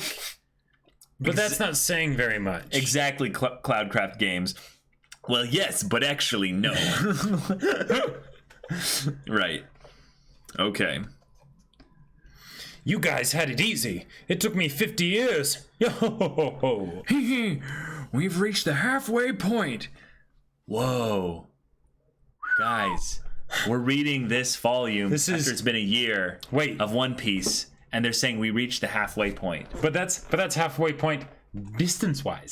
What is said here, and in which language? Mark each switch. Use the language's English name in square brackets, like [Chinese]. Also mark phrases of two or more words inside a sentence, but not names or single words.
[English] But that's not saying very much. Exactly, Cloudcraft Games. Well, yes, but actually no. Right. Okay. You guys had it easy. It took me 50 years. Yo-ho-ho-ho. We've reached the halfway point. Whoa. Guys, we're reading this volume This is- after it's been a year Wait. of One Piece, and they're saying we reached the halfway point. But that's halfway point distance-wise.